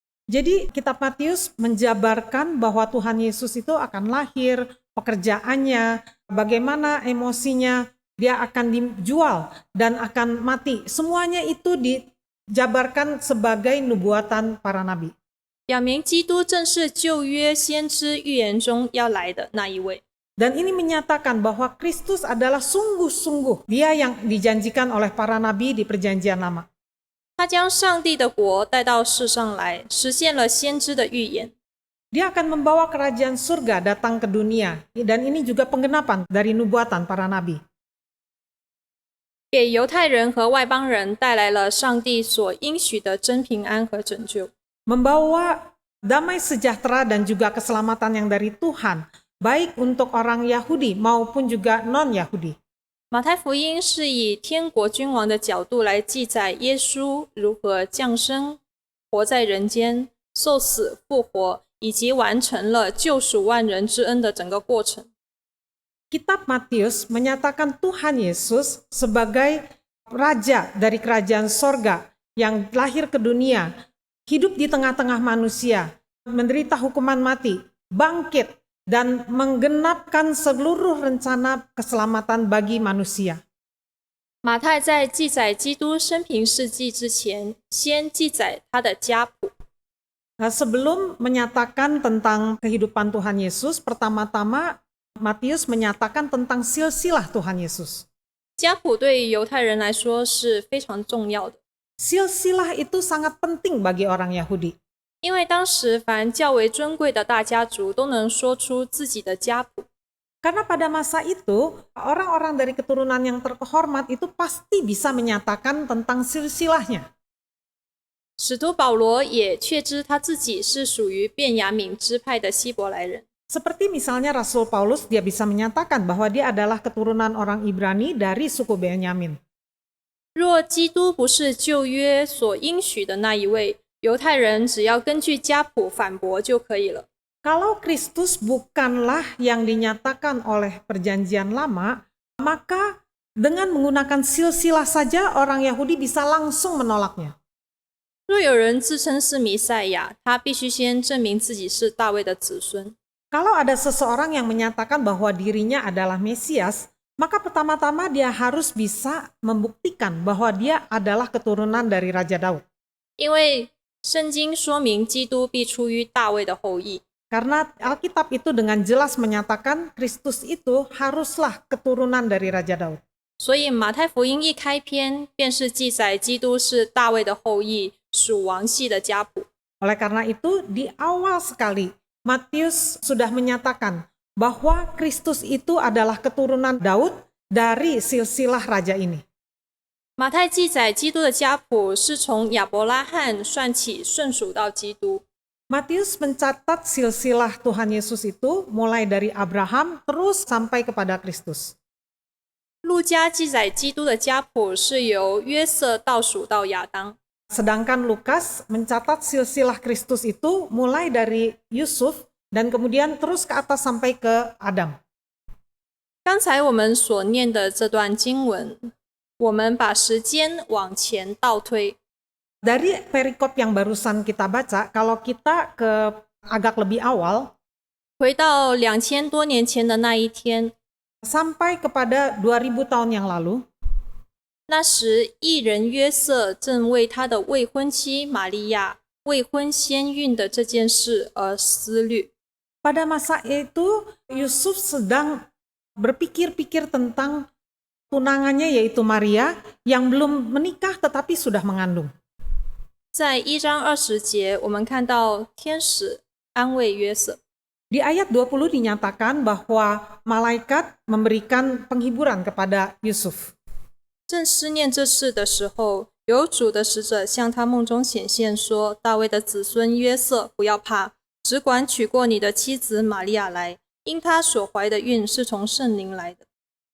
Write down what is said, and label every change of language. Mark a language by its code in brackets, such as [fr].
[id] Jadi kitab Matius menjabarkan bahwa Tuhan Yesus itu akan lahir, pekerjaannya, bagaimana emosinya, dia akan dijual dan akan mati. Semuanya itu dijabarkan sebagai nubuatan para nabi. [zh] 表明基督正是旧约先知预言中要来的那一位。 [id] Dan ini menyatakan bahwa Kristus adalah sungguh-sungguh dia yang dijanjikan oleh para nabi di perjanjian lama. [zh] 他将上帝的国带到世上来，实现了先知的预言。 [id] Dia akan membawa kerajaan surga datang ke dunia, dan ini juga penggenapan dari nubuatan para nabi. [zh] 给犹太人和外邦人带来了上帝所应许的真平安和拯救。 [id] Membawa damai sejahtera dan juga keselamatan yang dari Tuhan, baik untuk orang Yahudi maupun juga non-Yahudi. [zh] 马太福音是以天国君王的角度来记载耶稣如何降生、活在人间、受死、复活，以及完成了救赎万人之恩的整个过程。 [id] Kitab Matius menyatakan Tuhan Yesus sebagai raja dari kerajaan sorga yang lahir ke dunia, hidup di tengah-tengah manusia, menderita hukuman mati, bangkit, dan menggenapkan seluruh rencana keselamatan bagi manusia. [zh] 马太在记载基督生平事迹之前，先记载他的家谱。 [id] Sebelum menyatakan tentang kehidupan Tuhan Yesus, pertama-tama Matius menyatakan tentang silsilah Tuhan Yesus. [zh] 家谱对犹太人来说是非常重要的， [id] Silsilah itu sangat penting bagi orang Yahudi. [zh] 因为当时凡较为尊贵的大家族都能说出自己的家谱。 [id] Karena pada masa itu, orang-orang dari keturunan yang terhormat itu pasti bisa menyatakan tentang silsilahnya. [zh] 使徒保罗也确知他自己是属于便雅悯支派的希伯来人。 [id] Seperti misalnya Rasul Paulus, dia bisa menyatakan bahwa dia adalah keturunan orang Ibrani dari suku Benyamin. [zh] 若基督不是旧约所应许的那一位，犹太人只要根据家谱反驳就可以了。 [id] Kalau Kristus bukanlah yang dinyatakan oleh perjanjian lama, maka dengan menggunakan silsilah saja orang Yahudi bisa langsung menolaknya. [zh] 若有人自称是弥赛亚，他必须先证明自己是大卫的子孙。 [id] Kalau ada seseorang yang menyatakan bahwa dirinya adalah Mesias, maka pertama-tama dia harus bisa membuktikan bahwa dia adalah keturunan dari Raja Daud. [zh] 因为圣经说明基督必出于大卫的后裔。 [id] Karena Alkitab itu dengan jelas menyatakan Kristus itu haruslah keturunan dari Raja Daud. [zh] 所以马太福音一开篇便是记载基督是大卫的后裔，属王系的家谱。 [id] Oleh karena itu, di awal sekali Matius sudah menyatakan bahwa Kristus itu adalah keturunan Daud dari silsilah raja ini. [zh] 马太记载基督的家谱是从亚伯拉罕算起，顺数到基督。 [id] Matius mencatat silsilah Tuhan Yesus itu mulai dari Abraham terus sampai kepada Kristus. [zh] 路加记载基督的家谱是由约瑟倒数到亚当。 [id] Sedangkan Lukas mencatat silsilah Kristus itu mulai dari Yusuf dan kemudian terus ke atas sampai ke Adam. [zh] 刚才我们所念的这段经文，我们把时间往前倒推， [id] Dari perikop yang barusan kita baca, kalau kita ke agak lebih awal, [zh] 回到2000多年前的那一天， [id] sampai kepada 2000 tahun yang lalu, [zh] 那时义人约瑟正为他的未婚妻玛利亚未婚先孕的这件事而思虑。 [id] pada masa itu Yusuf sedang berpikir-pikir tentang tunangannya yaitu Maria yang belum menikah tetapi sudah mengandung. [zh] 在1章20节，我们看到天使安慰约瑟。 [id] Di ayat 20 dinyatakan bahwa malaikat memberikan penghiburan kepada Yusuf. [zh] 正思念这事的时候，有主的使者向他梦中显现说：“大卫的子孙约瑟，不要怕，只管娶过你的妻子玛利亚来，因她所怀的孕是从圣灵来的。”